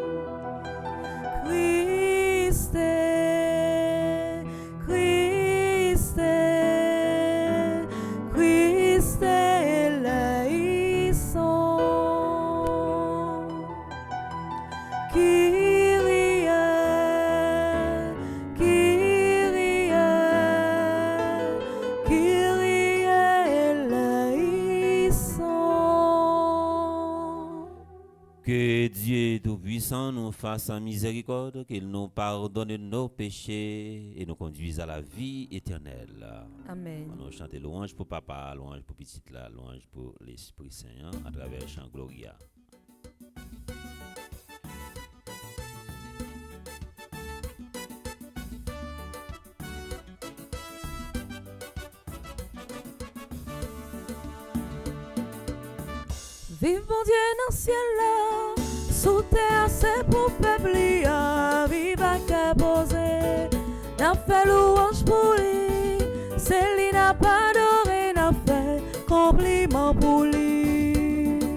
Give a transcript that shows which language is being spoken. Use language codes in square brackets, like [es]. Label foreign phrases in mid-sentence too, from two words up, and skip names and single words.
[el] Χριστέ, Χριστέ, Χριστέ ελέησον. Κύριε, Κύριε, Κύριε ελέησον. [fr] Que Dieu Tout-Puissant nous fasse en miséricorde, qu'il nous pardonne nos péchés et nous conduise à la vie éternelle. Amen. On nous chante louange pour Papa, louange pour Petite là, louange pour l'Esprit Saint à travers chant Gloria. Vive mon Dieu dans le ciel là, sous terre c'est pour peuple là, vive à qu'à poser, n'a fait louange pour lui, c'est lui n'a pas adoré, n'a fait compliment pour lui.